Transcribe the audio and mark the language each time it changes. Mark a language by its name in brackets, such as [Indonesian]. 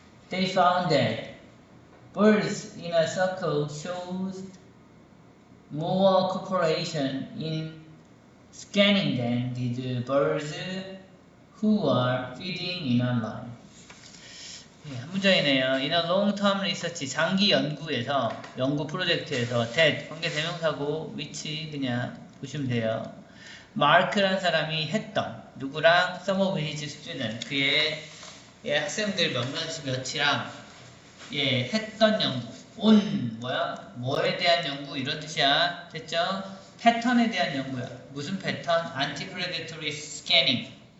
[English] they found that birds in a circle shows more cooperation in scanning than did birds who are feeding in a line. [Korean] 한 문장이네요. [English] In a long-term research, [Korean] 장기 연구에서, 연구 프로젝트에서 that, 관계대명사고 which 그냥 보시면 돼요. 마크란 사람이 했던, 누구랑? [English] Some of his students, [Korean] 그의 학생들 몇이랑 했던 연구. 뭐에 대한 연구 이런 뜻이야. 됐죠? 패턴에 대한 연구야. 무슨 패턴? [English] Anti-predatory scanning.